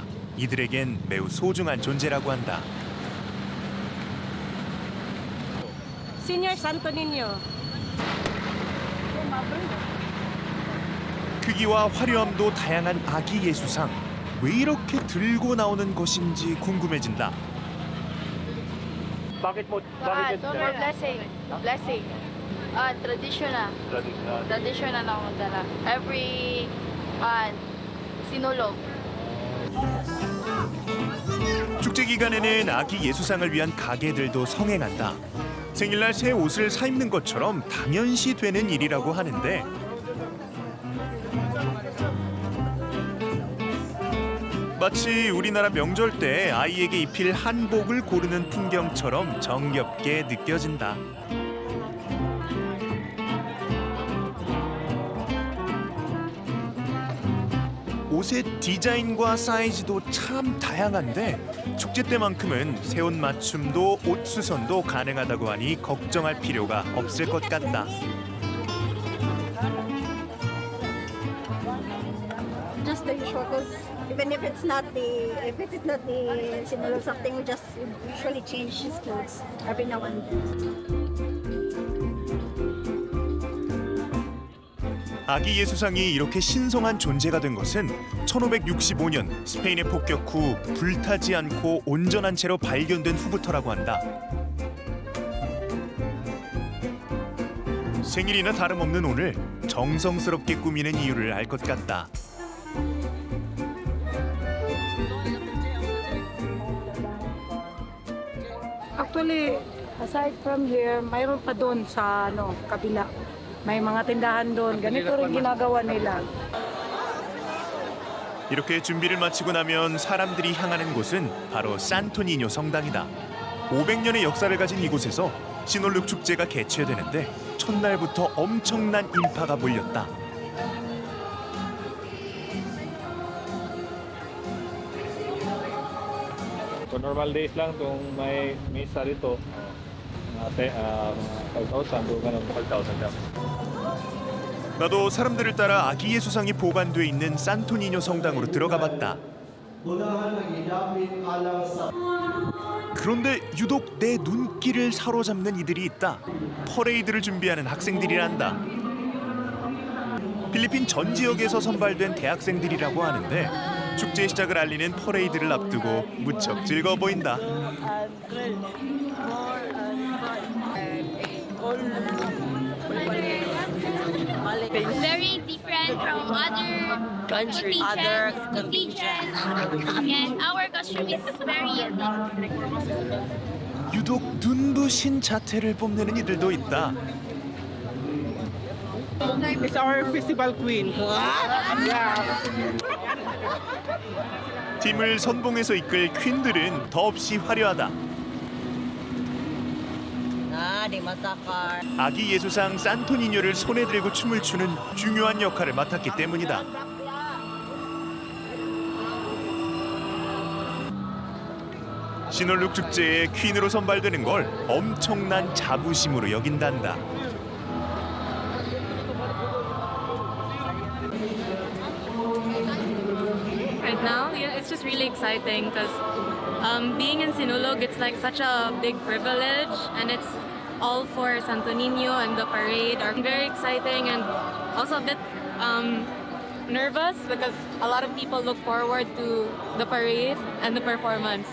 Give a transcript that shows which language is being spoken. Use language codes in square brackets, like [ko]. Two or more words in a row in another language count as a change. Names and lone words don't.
[ko] 이들에겐 매우 소중한 존재라고 한다. Senior Santo Niño. 크기와 화려함도 다양한 아기 예수상. 왜 이렇게 들고 나오는 것인지 궁금해진다. [tl] Bakit mo? [en] For [tl] Bakit [en] blessing. Blessing. Traditional. traditional? [tl] Traditional na ako dala. [en] Every sinulog. [ko] 축제 기간에는 아기 예수상을 위한 가게들도 성행한다. 생일날 새 옷을 사 입는 것처럼 당연시 되는 일이라고 하는데 마치 우리나라 명절 때 아이에게 입힐 한복을 고르는 풍경처럼 정겹게 느껴진다. 옷의 디자인과 사이즈도 참 다양한데 축제 때만큼은 새 옷 맞춤도 옷 수선도 가능하다고 하니 걱정할 필요가 없을 것 같다. [en] Just the usual, because even if it's not the sinulog something, we just usually change his clothes every now and then. [ko] 아기 예수상이 이렇게 신성한 존재가 된 것은 1565년 스페인의 폭격 후 불타지 않고 온전한 채로 발견된 후부터라고 한다. 생일이나 다름없는 오늘 정성스럽게 꾸미는 이유를 알 것 같다. [en] Actually, aside from here, [tl] mayroon pa doon sa kabila. May mga tindahan doon. Ganito rin ginagawa nila. [ko] 이렇게 준비를 마치고 나면 사람들이 향하는 곳은 바로 산토니뇨 성당이다. 500년의 역사를 가진 이곳에서 시놀룩 축제가 개최되는데 첫날부터 엄청난 인파가 몰렸다. [en] So normal days [tl] lang kung may misa rito, mga 5,000, doon ka ng 5,000 lang. [ko] 나도 사람들을 따라 아기 예수상이 보관돼 있는 산토니뇨 성당으로 들어가 봤다. 그런데 유독 내 눈길을 사로잡는 이들이 있다. 퍼레이드를 준비하는 학생들이란다. 필리핀 전 지역에서 선발된 대학생들이라고 하는데 축제 시작을 알리는 퍼레이드를 앞두고 무척 즐거워 보인다. [en] Very different from other countries. Yes, our costume is very unique. [ko] 유독 눈부신 자태를 뽐내는 이들도 있다. [en] It's our festival queen. [ko] 팀을 선봉에서 이끌 퀸들은 더없이 화려하다. 아기 예수상 산토니뇨를 손에 들고 춤을 추는 중요한 역할을 맡았기 때문이다. 시놀룩 축제에 퀸으로 선발되는 걸 엄청난 자부심으로 여긴단다. [en] Right now, yeah, it's just really exciting because being in Sinulog, it's like such a big privilege, and it's all for Santo Niño and the parade are very exciting and also a bit nervous because a lot of people look forward to the parade and the performance.